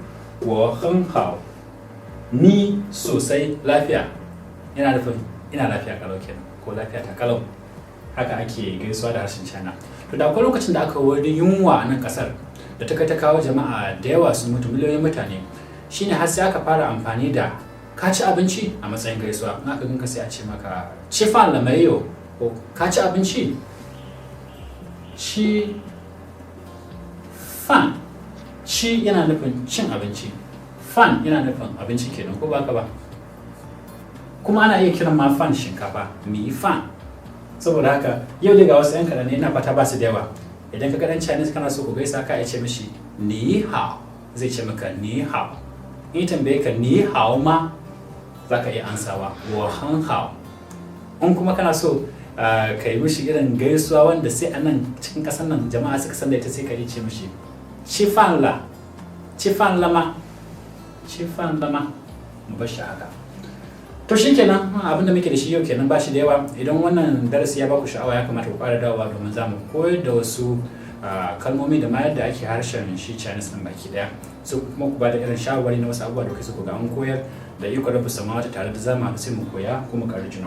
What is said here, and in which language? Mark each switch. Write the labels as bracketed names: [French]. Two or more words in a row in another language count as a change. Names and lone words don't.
[Chinese] 我很好, [Hausa] ni sosai lafiya yana nufin ina lafiya kalau kenan ko lafiya ta kalau. Haka ake gaisuwa da harshen China. To da akwai lokacin da aka wani yunwa a nan kasar da ta kai ta kawo jama'a da yawa sun mutu, miliyoyin mutane. Shine har sai aka fara amfani da ka ci abinci a matsayin gaisuwa. In aka ganka sai a ce maka [Chinese] 吃饭了吗 [Hausa] ko ka ci abinci. [Chinese] 吃饭, [Hausa] ci yana nufin cin abinci, fan yana nufin abinci kenan ko ba ka ba. Kuma ana iya kiran ma fan shinkafa, [Chinese] 米饭. [Hausa] Saboda haka yau daga wasu 'yan kaɗan ne, ina fata ba su da yawa. Idan ka ga ɗan Chinese kana so ku gaisa ka ce mishi [Chinese] 你好, [Hausa] zai ce maka [Chinese] 你好. [Hausa] In tambaye ka [Chinese] 你好吗, [Hausa] za ka iya ansawa [Chinese] 我很好. [Hausa] In kuma kana so ka yi mishi irin gaisuwa wanda sai a nan cikin ƙasar nan jama'a suka san da ita, sai ka ce mishi [Chinese] 吃饭了，吃饭了吗，吃饭了吗, [Hausa] ci fan la ma. Mu bar shi haka. To shikenan abin da muke da shi yau kenan, ba shi da yawa. Idan wannan darasi ya baku sha'awa ya kamata ku fara dawowa domin za mu koyar da wasu kalmomi da ma yadda ake harshen shi Chinese ɗin baki ɗaya. So kuma ku ba da irin shawarwari na wasu abubuwa da kuke so ku ga an koyar da iko rabu samawata tare da zama sai mu koya kuma ƙarar juna.